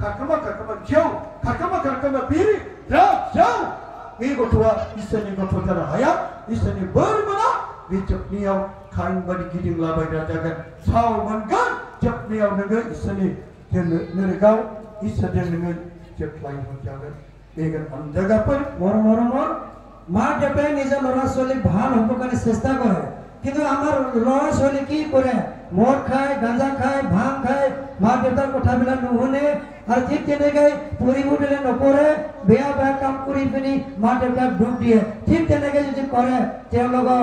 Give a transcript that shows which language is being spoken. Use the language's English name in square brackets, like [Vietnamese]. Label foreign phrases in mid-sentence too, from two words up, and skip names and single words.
[Bodo] खारखोमा बिरि ड्राग्स जौ बे गथ'आ इसोरनि गथ' जानो हाया इसोरनि बोर मोना बे जोबनायाव खाइन बायदि गिदिंलाबायग्रा जागोन साव मोनगोन जोबनायाव नोङो इसोरनि नोरगाव इसोरजों नोङो जोबलाय मोनजागोन बेगोन अनजायगाफोर [Assamese] মৰমৰ মা দেউতাই নিজৰ ল'ৰা ছোৱালীক ভাল হ'ব কাৰণে চেষ্টা কৰে কিন্তু আমাৰ ল'ৰা ছোৱালী কি কৰে মদ খায় গাঁজা খায় ভাং খায় মা দেউতাৰ কথাবিলাক নুশুনে আৰু ঠিক তেনেকৈ পঢ়িব দিলে নপঢ়ে বেয়া বেয়া কাম কৰি পিনি মা দেউতাক দুখ দিয়ে ঠিক তেনেকৈ যদি কৰে তেওঁলোকৰ